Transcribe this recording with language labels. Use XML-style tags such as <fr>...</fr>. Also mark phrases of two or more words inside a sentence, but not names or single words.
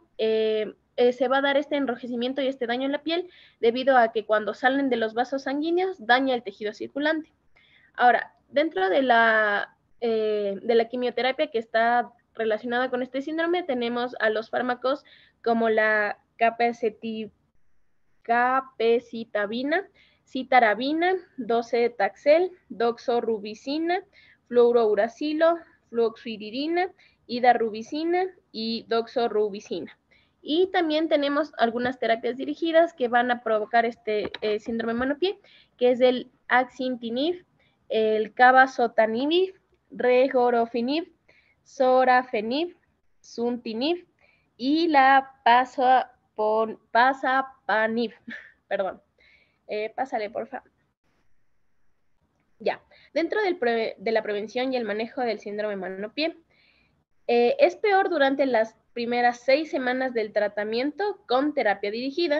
<es>Se va a dar este enrojecimiento y este daño en la piel debido a que cuando salen de los vasos sanguíneos daña el tejido circulante. Ahora, dentro de la quimioterapia que está relacionada con este síndrome, tenemos a los fármacos como la capecitabina, citarabina, docetaxel, doxorubicina, fluorouracilo, fluoxuridina, hidarubicina y doxorubicina. Y también tenemos algunas terapias dirigidas que van a provocar este síndrome mano-pie, que es el axitinib, el cabazitaxel, regorafenib, sorafenib, suntinib y la pasapanib. Perdón. Pásale, por favor. Ya. Dentro de la prevención y el manejo del síndrome mano-pie, es peor durante las primeras 6 semanas del tratamiento con terapia dirigida.</es>